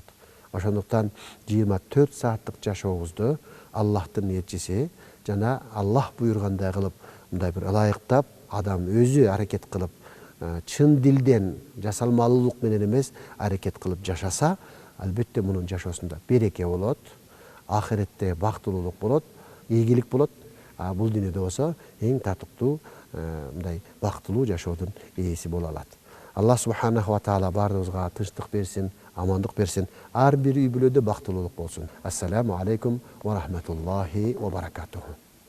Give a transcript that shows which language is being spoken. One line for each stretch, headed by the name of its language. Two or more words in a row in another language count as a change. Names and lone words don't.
Kyrgyz: Ошондуктан 24 сааттык жашообузду Аллахтын элчиси жана Аллах буйргандай кылып, мындай бир ылайыктап, адам өзү аракет кылып, чын дилден жасалмалуулук менен эмес, аракет кылып жашаса, албетте мунун жашоосунда береке болот, ахиретте бактылуулук болот, ийгилик болот. Бул дүйнөдө болсо эң татыктуу мындай бактылуу жашоодун ээси боло алат. Аллах
Arabic: سبحانه وتعالى
Kyrgyz: баарыбызга тынчтык берсин, амандык берсин. Ар бир үй бүлөдө бактылуулук болсун.
Arabic: السلام عليكم ورحمة الله وبركاته.